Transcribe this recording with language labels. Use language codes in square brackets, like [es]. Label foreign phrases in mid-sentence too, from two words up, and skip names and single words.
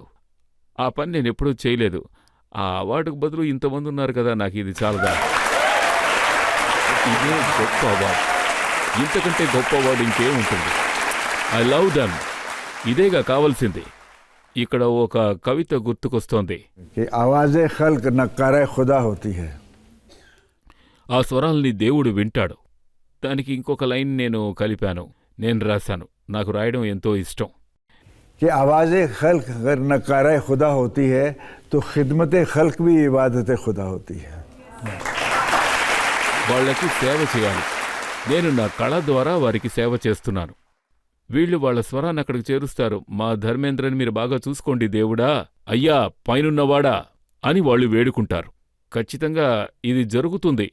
[te] ఆ పని నేనెప్పుడూ చేయలేదు. ఆ అవార్డుకు బదులు ఇంతమంది ఉన్నారు కదా, నాకు ఇది చాలదా? ఇదే గొప్ప అవార్డు. ఇంతకంటే గొప్ప అవార్డు ఇంకేముంటుంది? [en] I love them. [te] ఇదేగా కావాల్సింది. ఇక్కడ ఒక కవిత గుర్తుకొస్తోంది. [hi] कि आवाज़े खल्क नक्कारे खुदा होती है. [te] ఆ స్వరాల్ని దేవుడు వింటాడు. దానికి ఇంకొక లైన్ నేను కలిపాను, నేను రాశాను. నాకు రాయడం ఎంతో ఇష్టం. [hi] कि आवाज़े खल्क अगर नक्कारे खुदा होती है तो खिदमत खल्क भी इबादत खुदा होती है. [te] వాళ్లకి సేవ చేయాలి. నేను నా కళ ద్వారా వారికి సేవ చేస్తున్నాను. వీళ్ళు వాళ్ళ స్వరాన్ని అక్కడికి చేరుస్తారు. మా ధర్మేంద్రని మీరు బాగా చూసుకోండి దేవుడా, అయ్యా పైనున్నవాడా అని వాళ్ళు వేడుకుంటారు. ఖచ్చితంగా ఇది జరుగుతుంది.